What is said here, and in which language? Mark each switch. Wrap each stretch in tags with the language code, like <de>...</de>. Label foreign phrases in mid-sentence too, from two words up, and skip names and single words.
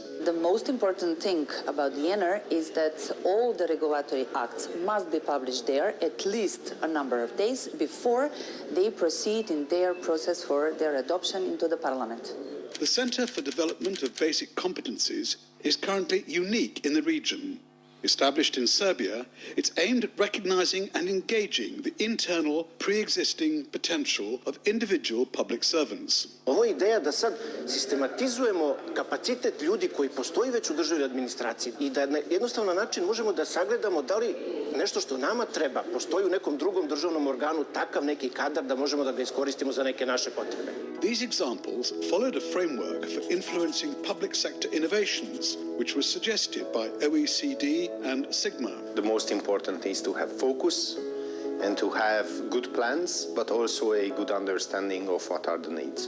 <en>The most important thing about the ENR is that all the regulatory acts must be published there at least a number of days before they proceed in their process for their adoption into the Parliament. The Centre for Development of Basic Competencies is currently unique in the region. Established in Serbia, it's aimed at recognizing and engaging the internal, pre-existing potential of individual public servants.</en> <sr>Ovo je ideja da sad sistematizujemo kapacitet ljudi koji postoji već u državnoj administraciji i da na jednostavan način možemo da sagledamo da li nešto što nama treba, postoji u nekom drugom državnom organu takav neki kadar da možemo da ga iskoristimo za neke naše potrebe.</sr> <en>These examples followed a framework for influencing public sector innovations, which was suggested by OECD and Sigma. The most important is to have focus and to have good plans, but also a good understanding of what are the needs.</en>